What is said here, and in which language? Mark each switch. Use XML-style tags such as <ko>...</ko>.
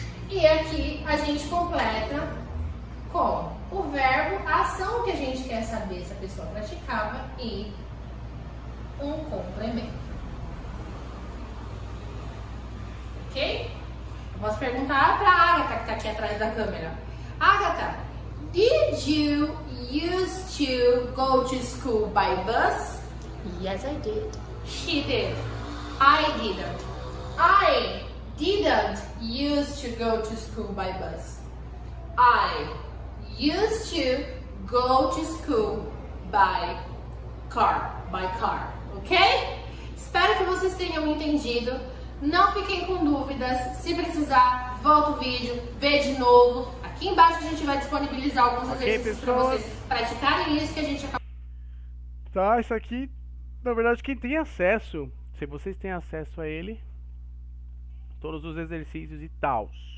<pt>e aqui a gente completa com o verbo, a ação que a gente quer saber se a pessoa praticava e um complemento. Ok? Posso perguntar para a Agatha, que está aqui atrás da câmera.</pt> <en>Agatha, did you used to go to school by bus? Yes, I did. She did. I didn't. I didn't used to go to school by bus. I used to go to school by car, ok?</en> <pt>Espero que vocês tenham entendido. Não fiquem com dúvidas. Se precisar, volta o vídeo, vê de novo. Aqui embaixo a gente vai disponibilizar alguns exercícios para vocês praticarem isso que a gente acabou. Tá, isso aqui, na verdade, quem tem acesso, se vocês têm acesso a ele, todos os exercícios e tal.</pt>